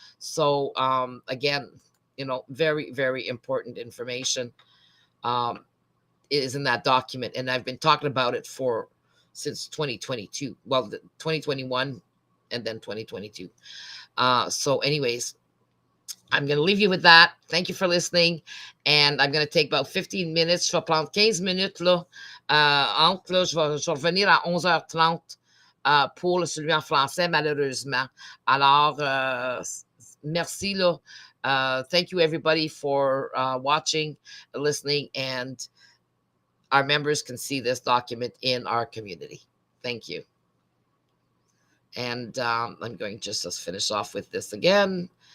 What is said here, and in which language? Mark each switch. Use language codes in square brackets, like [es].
[en] So again, very, very important information is in that document, and I've been talking about it since 2022. Well, 2021 and then 2022. So anyways, I'm going to leave you with that. Thank you for listening. And I'm going to take about 15 minutes. [fr] Je vais prendre 15 minutes. Là, je vais revenir à 11h30 pour celui en français, malheureusement. Alors, merci. Là. [en] Thank you, everybody, for watching, listening. And our members can see this document in our community. Thank you. And I'm going just to finish off with this again.